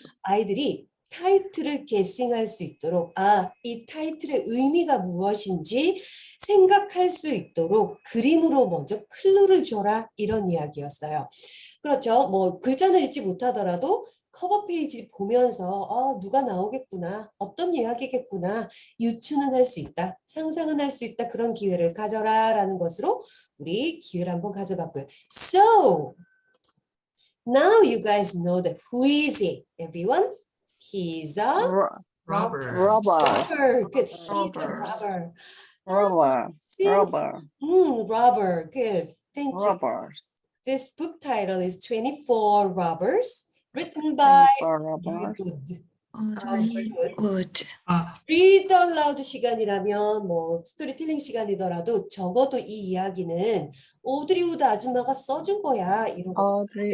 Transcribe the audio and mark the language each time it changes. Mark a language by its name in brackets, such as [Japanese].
[Korean] 아이들이 타이틀을 게싱할 수 있도록 이 타이틀의 의미가 무엇인지 생각할 수 있도록 그림으로 먼저 클루를 줘라 이런 이야기였어요. 그렇죠. 뭐 글자는 읽지 못하더라도 커버 페이지 보면서 누가 나오겠구나, 어떤 이야기겠구나 유추는 할 수 있다, 상상은 할 수 있다 그런 기회를 가져라라는 것으로 우리 기회를 한번 가져봤고요. [English] So now you guys know that who is it, everyone? He's a Robber. robber. Good. He's a Robber. robber. Robber. Robber. Good. Thank you. Robbers. This book title is 24 Robbers, written by very good. Very good. Good. [Korean] Read aloud 시간이라면 뭐 스토리텔링 시간이더라도 적어도 이 이야기는 오드리 우드 아줌마가 써준 거야. 이런 거.